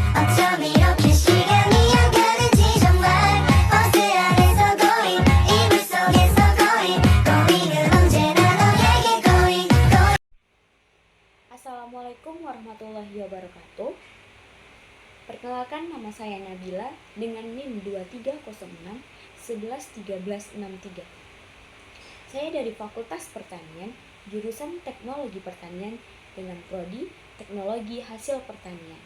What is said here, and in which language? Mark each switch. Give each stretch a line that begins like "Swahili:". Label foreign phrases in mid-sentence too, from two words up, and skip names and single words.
Korean: 어쩜 이렇게 시간이 안 가는지 정말 버스 안에서 고인 이불 속에서 고인은 언제나 너에게 고인.
Arabic: السلام عليكم ورحمة الله وبركاته.
Indonesian: Perkenalkan, nama saya Nabila dengan NIM 2306 111363. Saya dari Fakultas Pertanian, jurusan Teknologi Pertanian dengan prodi Teknologi Hasil Pertanian.